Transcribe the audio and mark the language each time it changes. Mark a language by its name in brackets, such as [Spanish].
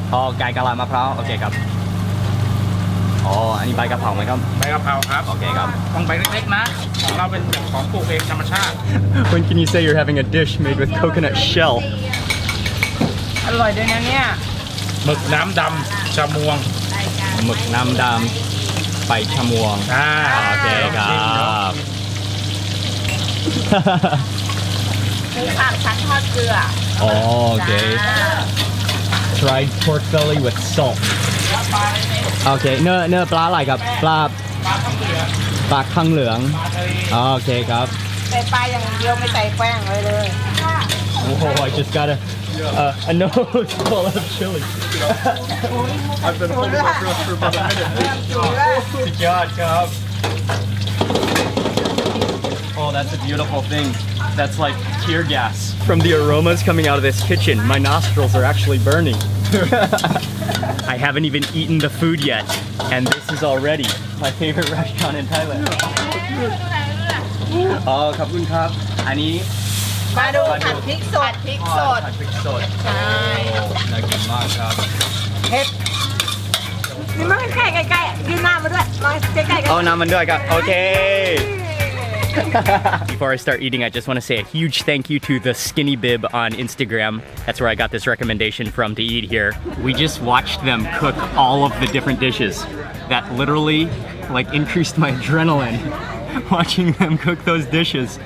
[Thai] อ๋อไก่กะลามะพร้าวโอเคครับอ๋ออันนี้ใบกะเพราไหมครับ ใบกะเพราครับ โอเคครับ ต้องใบเล็กๆนะของเราเป็นของปลูกเองธรรมชาติ [English] When can you say you're having a dish made with coconut shell [Thai] อร่อยด้วยนะเนี่ย หมึกน้ำดำชะมวง หมึกน้ำดำใบชะมวงโอเคครับ หมูสามชั้นทอดเกลือ โอเค [English] Fried pork belly with salt [Thai] โอเคเนื้อปลาอะไรครับปลาข้างเหลืองโอเคครับ ใส่ปลาอย่างเดียวไม่ใส่แป้งเลย [English] Oh, I just got a nose full of chili. I've been holding my breath for about a minute. God, God. Oh, that's a beautiful thing. That's like tear gas. From the aromas coming out of this kitchen, my nostrils are actually burning. I haven't even eaten the food yet, and this is already my favorite restaurant in Thailand. Oh, [Thai] ขอบคุณครับ อันนี้ มาดูผัดพริกสดพริกสด ผัดพริกสด ใช่ น่ากินมากครับ เผ็ดนี่มาใกล้ๆยืนหน้ามาด้วยมาใกล้ๆกัน เอาน้ำมันด้วยครับ [English] Okay. Before I start eating, I just want to say a huge thank you to the Skinny Bib on Instagram. That's where I got this recommendation from to eat here. We just watched them cook all of the different dishes. That literally like increased my adrenaline watching them cook those dishes.